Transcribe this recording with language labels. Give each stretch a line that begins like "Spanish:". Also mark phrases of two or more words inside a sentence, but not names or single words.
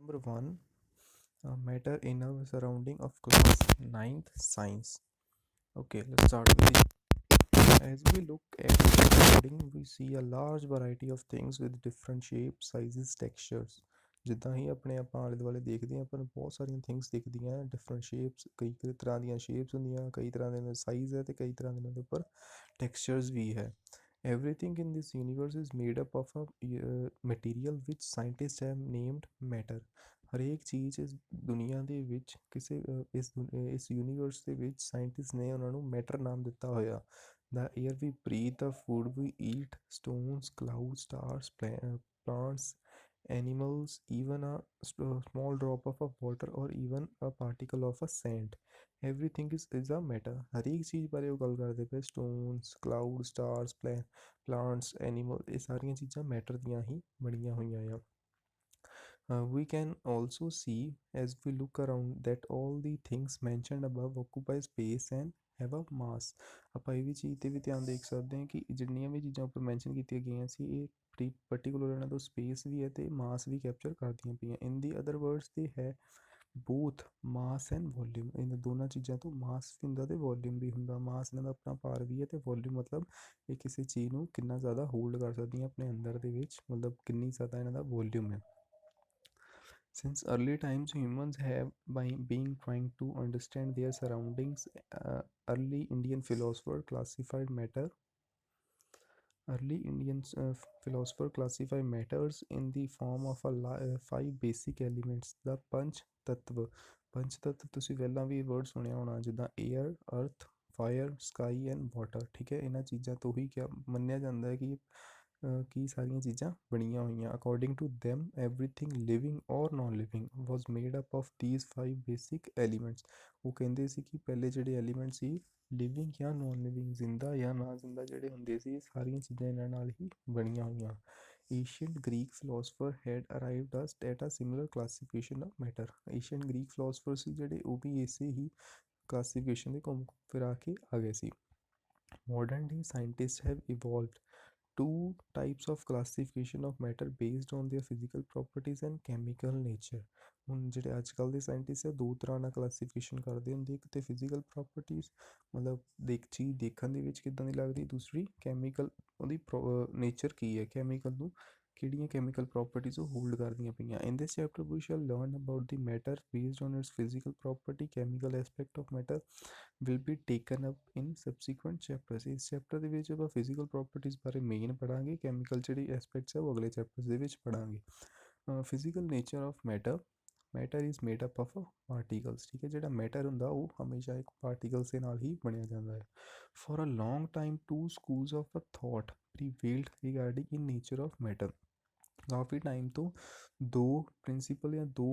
English: Number one, matter in our surrounding of class ninth science. Okay, let's start with the. As we look at the surrounding, we see a large variety of things with different shapes, sizes, textures.
Punjabi: ਜਿੱਦਾਂ ਹੀ ਆਪਣੇ ਆਪਾਂ ਆਲੇ ਦੁਆਲੇ ਦੇਖਦੇ ਹਾਂ ਆਪਾਂ ਨੂੰ ਬਹੁਤ ਸਾਰੀਆਂ ਥਿੰਗਸ ਦਿਖਦੀਆਂ
English: different shapes
Punjabi: ਕਈ ਤਰ੍ਹਾਂ ਦੀਆਂ ਸ਼ੇਪਸ ਹੁੰਦੀਆਂ ਕਈ ਤਰ੍ਹਾਂ ਦੇ ਸਾਈਜ਼ ਹੈ ਅਤੇ ਕਈ ਤਰ੍ਹਾਂ ਦੇ ਉਹਨਾਂ ਦੇ ਉੱਪਰ ਟੈਕਸਚਰਸ ਵੀ ਹੈ
English: everything in this universe is made up of a material which scientists have named matter
Punjabi: ਹਰੇਕ ਚੀਜ਼ ਇਸ ਦੁਨੀਆ ਦੇ ਵਿੱਚ ਕਿਸੇ ਇਸ ਯੂਨੀਵਰਸ ਦੇ ਵਿੱਚ ਸਾਇੰਟਿਸਟ ਨੇ ਉਹਨਾਂ ਨੂੰ ਮੈਟਰ ਨਾਮ ਦਿੱਤਾ ਹੋਇਆ
English: the air we breathe, the food we eat, stones, clouds, stars, plants, animals, even a small drop of a water or even a particle of a sand. Everything is a matter.
Punjabi: ਹਰੇਕ ਚੀਜ਼ ਬਾਰੇ ਉਹ ਗੱਲ ਕਰਦੇ ਪਏ
English: stones, clouds, stars, plants, animals
Punjabi: ਇਹ ਸਾਰੀਆਂ ਚੀਜ਼ਾਂ ਮੈਟਰ ਦੀਆਂ ਹੀ ਬਣੀਆਂ ਹੋਈਆਂ ਆ
English: we can also see as we look around that all the things mentioned above occupy space and have a mass
Punjabi: ਆਪਾਂ ਇਹ ਵੀ ਚੀਜ਼ 'ਤੇ ਵੀ ਧਿਆਨ ਦੇਖ ਸਕਦੇ ਹਾਂ ਕਿ ਜਿੰਨੀਆਂ ਵੀ ਚੀਜ਼ਾਂ ਉੱਪਰ ਮੈਂਸ਼ਨ ਕੀਤੀਆਂ ਗਈਆਂ ਸੀ ਇਹ ਪਰਟੀਕੂਲਰ ਇਹਨਾਂ ਤੋਂ ਸਪੇਸ ਵੀ ਹੈ ਅਤੇ ਮਾਸ ਵੀ ਕੈਪਚਰ ਕਰਦੀਆਂ ਪਈਆਂ
English: in the other words
Punjabi: ਤੇ ਹੈ
English: both mass and volume
Punjabi: ਇਹਨਾਂ ਦੋਨਾਂ ਚੀਜ਼ਾਂ ਤੋਂ ਮਾਸ ਵੀ ਹੁੰਦਾ ਅਤੇ ਵੋਲਿਊਮ ਵੀ ਹੁੰਦਾ ਮਾਸ ਇਹਨਾਂ ਦਾ ਆਪਣਾ ਭਾਰ ਵੀ ਹੈ ਅਤੇ ਵੋਲਿਊਮ ਮਤਲਬ ਇਹ ਕਿਸੇ ਚੀਜ਼ ਨੂੰ ਕਿੰਨਾ ਜ਼ਿਆਦਾ ਹੋਲਡ ਕਰ ਸਕਦੀਆਂ ਆਪਣੇ ਅੰਦਰ ਦੇ ਵਿੱਚ ਮਤਲਬ ਕਿੰਨੀ ਜ਼ਿਆਦਾ ਇਹਨਾਂ ਦਾ ਵੋਲਿਊਮ ਹੈ
English: Since early times, humans have been trying to understand their surroundings. Early Indian philosopher classified matter. Early Indian philosopher classified matters in the form of five basic elements.
Punjabi: The Panch Tattva. Panch Tattva ਤੁਸੀਂ ਪਹਿਲਾਂ ਵੀ ਵਰਡ ਸੁਣਿਆ ਹੋਣਾ ਜਿੱਦਾਂ
English: air, earth, fire, sky and water.
Punjabi: ਠੀਕ ਹੈ ਇਹਨਾਂ ਚੀਜ਼ਾਂ ਤੋਂ ਹੀ ਕਿਆ ਮੰਨਿਆ ਜਾਂਦਾ ਹੈ ਕਿ ਕੀ ਸਾਰੀਆਂ ਚੀਜ਼ਾਂ ਬਣੀਆਂ ਹੋਈਆਂ
English: according to them everything living or non living was made up of these five basic elements
Punjabi: ਉਹ ਕਹਿੰਦੇ ਸੀ ਕਿ ਪਹਿਲੇ ਜਿਹੜੇ ਐਲੀਮੈਂਟ ਸੀ ਲਿਵਿੰਗ ਜਾਂ
English: non living
Punjabi: ਜ਼ਿੰਦਾ ਜਾਂ ਨਾ ਜ਼ਿੰਦਾ ਜਿਹੜੇ ਹੁੰਦੇ ਸੀ ਸਾਰੀਆਂ ਚੀਜ਼ਾਂ ਇਹਨਾਂ ਨਾਲ ਹੀ ਬਣੀਆਂ ਹੋਈਆਂ
English: Ancient Greek philosopher had arrived at a similar classification of matter Ancient Greek philosophers
Punjabi: ਸੀ ਜਿਹੜੇ ਉਹ ਵੀ ਇਸੇ ਹੀ
English: classification
Punjabi: ਦੇ ਘੁੰਮ ਫਿਰਾ ਕੇ ਆ ਗਏ ਸੀ
English: Modern day scientists have evolved two types of classification of matter based on their physical properties and chemical nature
Punjabi: ਹੁਣ ਜਿਹੜੇ ਅੱਜ ਕੱਲ੍ਹ ਦੇ ਸਾਇੰਟਿਸਟ ਆ ਦੋ ਤਰ੍ਹਾਂ ਨਾਲ ਕਲਾਸੀਫਿਕੇਸ਼ਨ ਕਰਦੇ ਹੁੰਦੇ ਇੱਕ ਤਾਂ
English: physical properties
Punjabi: ਮਤਲਬ ਚੀਜ਼ ਦੇਖਣ ਦੇ ਵਿੱਚ ਕਿੱਦਾਂ ਦੀ ਲੱਗਦੀ ਦੂਸਰੀ ਕੈਮੀਕਲ ਉਹਦੀ ਨੇਚਰ ਕੀ ਹੈ ਕੈਮੀਕਲ ਨੂੰ ਕਿਹੜੀਆਂ ਕੈਮੀਕਲ ਪ੍ਰੋਪਰਟੀਜ਼ ਉਹ ਹੋਲਡ ਕਰਦੀਆਂ ਪਈਆਂ
English: in this chapter we shall learn about the matter based on its physical property chemical aspect of matter will be taken up in subsequent chapters
Punjabi: ਇਸ ਚੈਪਟਰ ਦੇ ਵਿੱਚ ਆਪਾਂ
English: physical properties
Punjabi: ਬਾਰੇ ਮੇਨ ਪੜਾਂਗੇ ਕੈਮੀਕਲ ਜਿਹੜੀ ਐਸਪੈਕਟਸ ਹੈ ਉਹ ਅਗਲੇ ਚੈਪਟਰਸ ਦੇ ਵਿੱਚ ਪੜਾਂਗੇ
English: physical nature of matter is made up of particles
Punjabi: ਠੀਕ ਹੈ ਜਿਹੜਾ ਮੈਟਰ ਹੁੰਦਾ ਉਹ ਹਮੇਸ਼ਾ ਇੱਕ ਪਾਰਟੀਕਲਸ ਦੇ ਨਾਲ ਹੀ ਬਣਿਆ ਜਾਂਦਾ ਹੈ
English: for a long time two schools of a thought prevailed regarding in nature of matter
Punjabi: ਕਾਫੀ ਟਾਈਮ ਤੋਂ ਦੋ ਪ੍ਰਿੰਸੀਪਲ ਜਾਂ